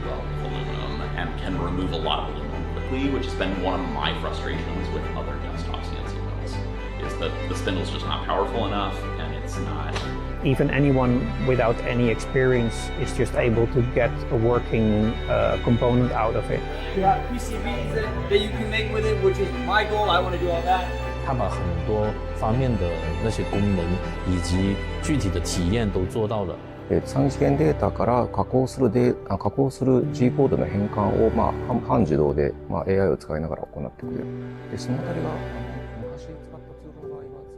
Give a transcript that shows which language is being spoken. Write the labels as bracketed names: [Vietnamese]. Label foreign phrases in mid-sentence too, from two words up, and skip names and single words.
[English] well with aluminum and can remove a lot of aluminum quickly, which has been one of my frustrations with other desktop CNC mills, is that the spindle's just not powerful enough and it's not. Even anyone without any experience is just able to get a working component out of it. Yeah, PCBs that you can make with it, which is my goal. I want to do all that. [Chinese] 它把很多方面的那些功能以及具体的体验都做到了。 [Japanese] 3次元データから加工する G コードの変換を、半自動で、AI を使いながら行ってくれる。で、そのあたりが昔使ったツールの場合は